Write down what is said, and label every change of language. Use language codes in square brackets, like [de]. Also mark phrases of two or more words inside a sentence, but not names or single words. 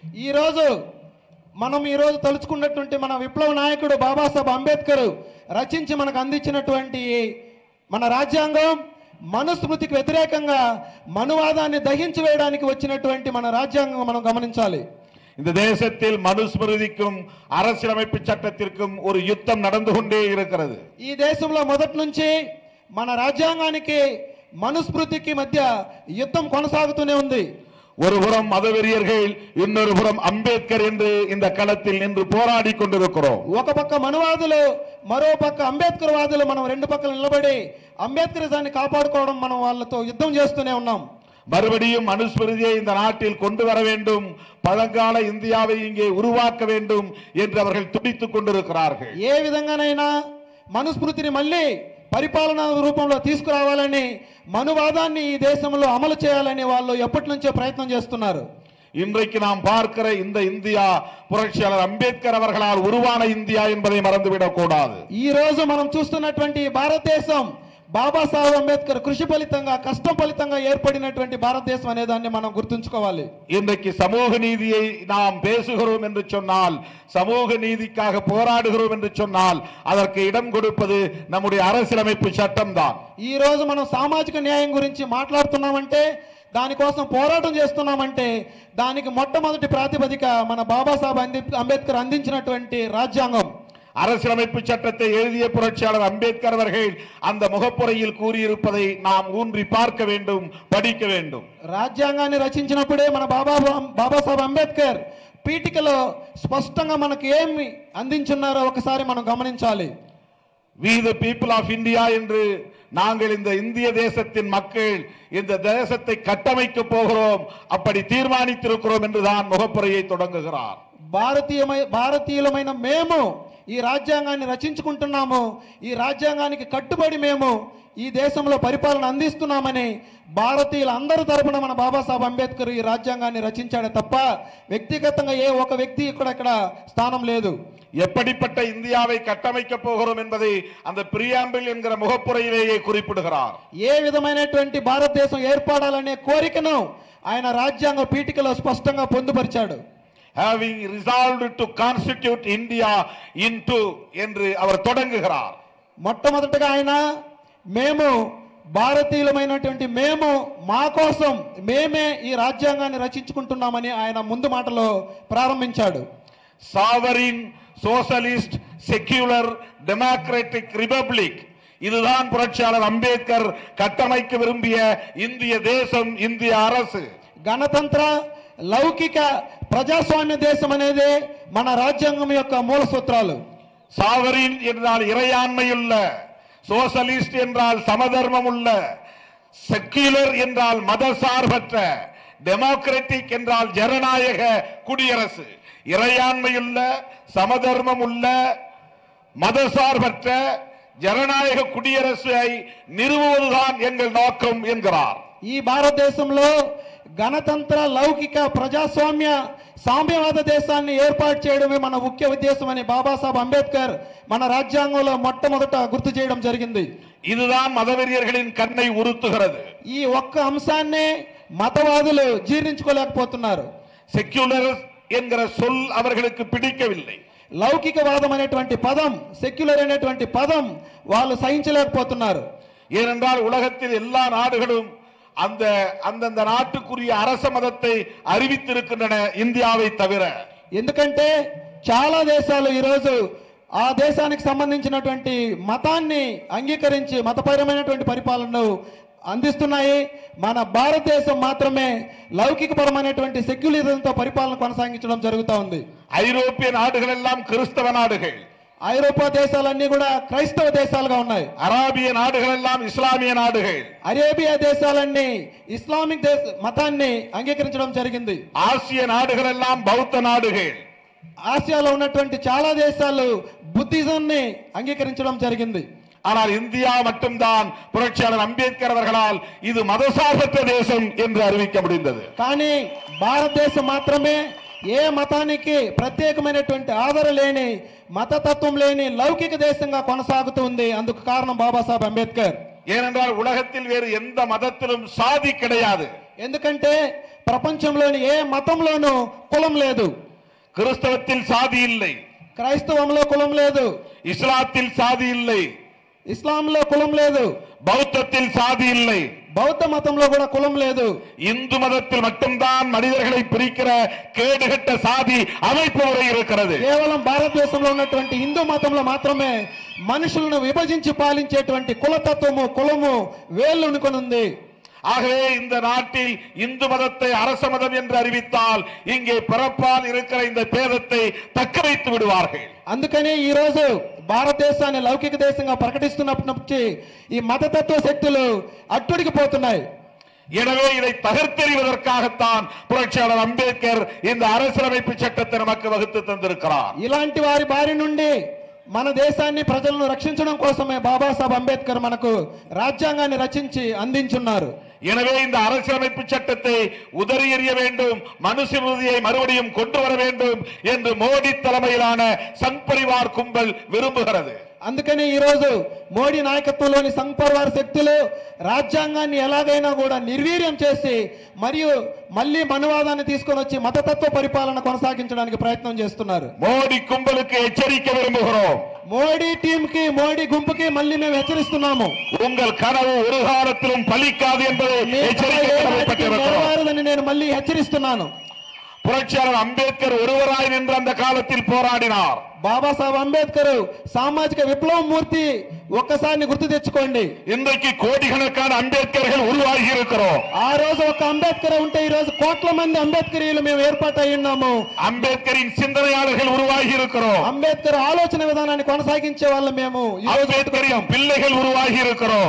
[te] మనం ఈ రోజు తలుచుకున్నటువంటి మన విప్లవ నాయకుడు బాబాసాహెబ్ అంబేద్కర్ రచించి మనకు అందించినటువంటి మన రాజ్యాంగం మనుస్మృతికి వ్యతిరేకంగా మనువాదాన్ని దహించి వేయడానికి వచ్చినటువంటి మన రాజ్యాంగం మనం గమనించాలి. [ta] இந்த தேசத்தில் மனுஸ்மிருதிக்கும் அரசியலமைப்பு சட்டத்திற்கும் ஒரு யுத்தம் நடந்து கொண்டே இருக்கிறது. [te] ఈ దేశంలో మొదటి నుంచి మన రాజ్యాంగానికి మనుస్మృతికి మధ్య యుద్ధం కొనసాగుతూనే ఉంది. [ta] ஒருபுறம் மதவெறியர்கள், இன்னொரு புறம் அம்பேத்கர் என்று இந்த களத்தில் நின்று போராடி கொண்டிருக்கிறோம். [te] ఒక పక్క మనువాదులు, మరో పక్క అంబేద్కర్ వాదులు, మనం రెండు పక్కల నిలబడి అంబేద్కరిజాన్ని కాపాడుకోవడం, మనం వాళ్ళతో యుద్ధం చేస్తూనే ఉన్నాం. [ta] மறுபடியும் மனுஸ்மிருதியை இந்த நாட்டில் கொண்டு வர வேண்டும், பழங்கால இந்தியாவை இங்கே உருவாக்க வேண்டும் என்று அவர்கள் துடித்துக் கொண்டிருக்கிறார்கள். [te] ఏ విధంగానైనా మనుస్మృతిని మళ్ళీ పరిపాలనా రూపంలో తీసుకురావాలని, మనువాదాన్ని ఈ దేశంలో అమలు చేయాలని వాళ్ళు ఎప్పటి నుంచో ప్రయత్నం చేస్తున్నారు. [ta] இன்றைக்கு நாம் பார்க்கிற இந்த இந்தியா புரட்சியாளர் அம்பேத்கர் அவர்களால் உருவான இந்தியா என்பதை மறந்துவிடக் கூடாது. [te] ఈ రోజు మనం చూస్తున్నటువంటి భారతదేశం బాబాసాహెబ్ అంబేద్కర్ కృషి ఫలితంగా, కష్టం ఫలితంగా ఏర్పడినటువంటి భారతదేశం అనే దాన్ని మనం గుర్తుంచుకోవాలి. [ta] இன்றைக்கு சமூக நீதியை நாம் பேசுகிறோம் என்று சொன்னால், சமூக நீதிக்காக போராடுகிறோம் என்று சொன்னால் அதற்கு இடம் கொடுப்பது நம்முடைய அரசியலமைப்பு சட்டம் தான். [te] ఈ రోజు మనం సామాజిక న్యాయం గురించి మాట్లాడుతున్నామంటే, దానికోసం పోరాటం చేస్తున్నామంటే దానికి మొట్టమొదటి ప్రాతిపదిక మన బాబాసాహెబ్ అంబేద్కర్ అందించినటువంటి రాజ్యాంగం. [ta] அரசியலமைப்பு சட்டத்தை எழுதிய புரட்சியாளர் அம்பேத்கர் அவர்கள் அந்த முகப்புரையில் கூறியிருப்பதை நாம் ஊன்றி பார்க்க வேண்டும், படிக்க வேண்டும். [te] రాజ్యాంగాన్ని రచించినప్పుడే మన బాబాసాహెబ్ అంబేద్కర్ పీఠికలో స్పష్టంగా మనకు ఏమి అందించున్నారో ఒకసారి మనం గమనించాలి. [en] We the people of India [ta] என்று நாங்கள் இந்த இந்திய தேசத்தின் மக்கள் இந்த தேசத்தை கட்டமைக்க போகிறோம், அப்படி தீர்மானித்திருக்கிறோம் என்றுதான் முகப்புரையை தொடங்குகிறார். [te] భారతీయులమైన మేము ఈ రాజ్యాంగాన్ని రచించుకుంటున్నాము, ఈ రాజ్యాంగానికి కట్టుబడి మేము ఈ దేశంలో పరిపాలన అందిస్తున్నామని భారతీయులందరి తరపున మన బాబాసాహెబ్ అంబేద్కర్ ఈ రాజ్యాంగాన్ని రచించాడే తప్ప వ్యక్తిగతంగా ఏ ఒక వ్యక్తి ఇక్కడ స్థానం లేదు. [ta] எப்படிப்பட்ட இந்தியாவை கட்டமைக்கப் போகிறோம் என்பதை அந்த பிரியாம்பிள் என்கிற முகப்புரையிலேயே குறிப்பிடுகிறார். [te] ఏ విధమైనటువంటి భారతదేశం ఏర్పడాలనే కోరికను ఆయన రాజ్యాంగ పీఠికలో స్పష్టంగా పొందుపరిచాడు. [en] having resolved to constitute India into [ta] என்று அவர் தொடங்குகிறார். [te] మొట్టమొదటగా ఆయన మేము భారతీయులమైనటువంటి మేము మా కోసం మేమే ఈ రాజ్యాంగాన్ని రచించుకుంటున్నామని ఆయన ముందు మాటలో ప్రారంభించాడు. [en] sovereign socialist secular democratic republic, [ta] இதுதான் புரட்சியாளர் அம்பேத்கர் கட்டமைக்க விரும்பிய இந்திய தேசம், இந்திய அரசு. [te] గణతంత్ర లౌకిక ప్రజాస్వామ్య దేశం అనేది మన రాజ్యాంగం యొక్క మూల సూత్రాలు. [ta] சாவரின் என்றால் இறையாண்மையுள்ள, சோசலிஸ்ட் என்றால் சமதர்மம் உள்ள, செக்யுலர் என்றால் மதசார்பற்ற, டெமோக்ராட்டிக் என்றால் ஜனநாயக குடியரசு. இறையாண்மையுள்ள, சமதர்மம் உள்ள, மதசார்பற்ற ஜனநாயக குடியரசை நிறுவுவதுதான் எங்கள் நோக்கம் என்கிறார். [te] ఈ భారతదేశంలో గణతంత్ర లౌకిక ప్రజాస్వామ్య సామ్యవాద దేశాన్ని ఏర్పాటు చేయడమే మన ముఖ్య ఉద్దేశం అని బాబాసాహెబ్ అంబేద్కర్ మన రాజ్యాంగంలో మొట్టమొదట గుర్తు చేయడం జరిగింది. [ta] இதுதான் மதவெறியர்களின் கண்ணை உறுத்துகிறது. [te] ఈ ఒక్క అంశాన్ని మతవాదులు జీర్ణించుకోలేకపోతున్నారు. [ta] செக்யுலர் என்கிற சொல் அவர்களுக்கு பிடிக்கவில்லை. [te] లౌకికవాదం అనేటువంటి పదం, సెక్యులర్ అనేటువంటి పదం వాళ్ళు సహించలేకపోతున్నారు. [ta] ஏனென்றால் உலகத்தில் எல்லா நாடுகளும் அந்தந்த நாட்டுக்குரிய அரச மதத்தை அறிவித்திருக்கின்றன, இந்தியாவை தவிர. [te] ఎందుకంటే చాలా దేశాలు ఈరోజు ఆ దేశానికి సంబంధించినటువంటి మతాన్ని అంగీకరించి మతపరమైనటువంటి పరిపాలనను అందిస్తున్నాయి. మన భారతదేశం మాత్రమే లౌకికపరమైనటువంటి సెక్యులరిజంతో పరిపాలన కొనసాగించడం జరుగుతూ ఉంది. [ta] ஐரோப்பிய நாடுகள் எல்லாம் கிறிஸ்தவ நாடுகள், [te] ఐరోపా దేశాలన్నీ కూడా క్రైస్తవ దేశాలుగా ఉన్నాయి. [ta] అరాబియ నాடுகள் எல்லாம் இஸ்லாமிய நாடுகள், [te] అరేబియా దేశాలన్నీ ఇస్లామిక్ మతాన్ని అంగీకరించడం జరిగింది. [ta] ஆசிய நாடுகள் எல்லாம் பௌத்த நாடுகள், [te] ఆసియాలో ఉన్నటువంటి చాలా దేశాలు బుద్ధిజంని అంగీకరించడం జరిగింది. [ta] ஆனால் இந்தியா மட்டும்தான் புரட்சியாளர் அம்பேத்கர் அவர்களால் இது மதசார்பற்ற தேசம் என்று அறிவிக்க முடிந்தது. [te] కానీ భారతదేశం మాత్రమే ఏ మతానికి ప్రత్యేకమైనటువంటి ఆధారం లేని, మతతత్వం లేని లౌకిక దేశంగా కొనసాగుతుంది. అందుకు కారణం బాబాసాహెబ్ అంబేద్కర్. [ta] ஏனென்றால் உலகத்தில் வேறு எந்த மதத்திலும் சாதி கிடையாது. [te] ఎందుకంటే ప్రపంచంలోని ఏ మతంలోనూ కులం లేదు. [ta] கிறிஸ்தவத்தில் சாதி இல்லை, [te] క్రైస్తవంలో కులం లేదు, [ta] இஸ்லாத்தில் சாதி இல்லை, [te] ఇస్లాంలో కులం లేదు, [ta] பௌத்தத்தில் சாதி இல்லை, [te] బౌద్ధ మతంలో కూడా కులం లేదు. [ta] இந்து மதத்தில் மட்டும்தான் மனிதர்களை பிரிக்கிற கேடுகட்ட சாதி அமைப்பு முறை இருக்கிறது. [te] కేవలం భారతదేశంలో ఉన్నటువంటి హిందూ మతంలో మాత్రమే మనుషులను విభజించి పాలించేటువంటి కులతత్వము, కులము వేళ్ళునుకొనుంది. [ta] ஆகவே இந்த நாட்டில் இந்து மதத்தை அரச மதம் என்று அறிவித்தால் இங்கே பிறப்பால் இருக்கிற இந்த பேதத்தை தக்க வைத்து விடுவார்கள். [te] అందుకనే ఈ రోజు భారతదేశాన్ని లౌకిక దేశంగా ప్రకటిస్తున్నప్పటి ఈ మతతత్వ శక్తులు అట్టుడికి పోతున్నాయి. [ta] எனவே இதை தகர்த்தெறிவதற்காகத்தான் புரட்சியாளர் அம்பேத்கர் இந்த அரசியலமைப்பு சட்டத்தை நமக்கு வகுத்து தந்திருக்கிறார். [te] ఇలాంటి వారి బారి నుండి మన దేశాన్ని, ప్రజలను రక్షించడం కోసమే బాబాసాహెబ్ అంబేద్కర్ మనకు రాజ్యాంగాన్ని రచించి అందించున్నారు. [ta] எனவே இந்த அரசியலமைப்பு சட்டத்தை உதறி எறிய வேண்டும், மனுஸ்மிருதியை மறுபடியும் கொண்டு வர வேண்டும் என்று மோடி தலைமையிலான சங் பரிவார் கும்பல் விரும்புகிறது. [te] అందుకని ఈ రోజు మోడీ నాయకత్వంలోని సంఘ్ పరివార్ శక్తులు రాజ్యాంగాన్ని ఎలాగైనా కూడా నిర్వీర్యం చేసి మరియు మళ్ళీ మనువాదాన్ని తీసుకొని వచ్చి మతతత్వ పరిపాలన కొనసాగించడానికి ప్రయత్నం చేస్తున్నారు. మోడీ కుంభలుకి హెచ్చరిక విరుம்புகிறோம். మోడీ టీమ్ కి, మోడీ గుంపుకి మళ్ళీ మేము హెచ్చరిస్తున్నాము. [ta] உங்கள் கனவு ஒரு காலத்திலும் பலிக்காது என்பதை [te] నెరవేరదని నేను మళ్ళీ హెచ్చరిస్తున్నాను. [ta] புரட்சியாளர் அம்பேத்கர் ஒருவராய் நின்று அந்த காலத்தில் போராடினார். [te] బాబాసాహెబ్ అంబేద్కర్ సామాజిక విప్లవ మూర్తి. ఒక్కసారి గుర్తు తెచ్చుకోండి. [ta] இன்றைக்கு கோடிக்கணக்கான அம்பேத்கர்கள் உருவாகி இருக்கிறோம். [te] ఆ రోజు ఒక అంబేద్కర్ ఉంటే ఈ రోజు కోట్ల మంది అంబేద్కరీలు మేము ఏర్పాటు అయి ఉన్నాము. [ta] அம்பேத்கரின் சிந்தனையாளர்கள் உருவாகி இருக்கிறோம். [te] అంబేద్కర్ ఆలోచన విధానాన్ని కొనసాగించే వాళ్ళు మేము ఈ రోజు [ta] அம்பேத்கரின் பிள்ளைகள் உருவாகி உருவாகி இருக்கிறோம்.